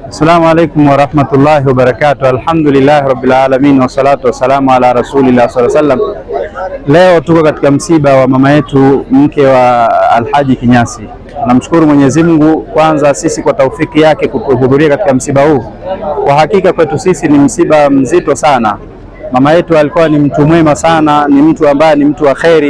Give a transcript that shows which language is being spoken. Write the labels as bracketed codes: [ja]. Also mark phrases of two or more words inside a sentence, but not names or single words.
[ar] السلام عليكم ورحمة الله وبركاته. الحمد لله رب العالمين والصلاة والسلام على رسول الله صلى الله عليه وسلم. [sw] Leo tuko katika msiba wa mama yetu mke wa Alhaji Kinyasi. Namshukuru Mwenyezi Mungu kwanza sisi kwa taufiki yake kuhudhuria katika msiba huu. Kwa hakika kwetu sisi ni msiba mzito sana. Mama yetu alikuwa ni mtu mwema sana, ni mtu ambaye ni mtu wa kheri.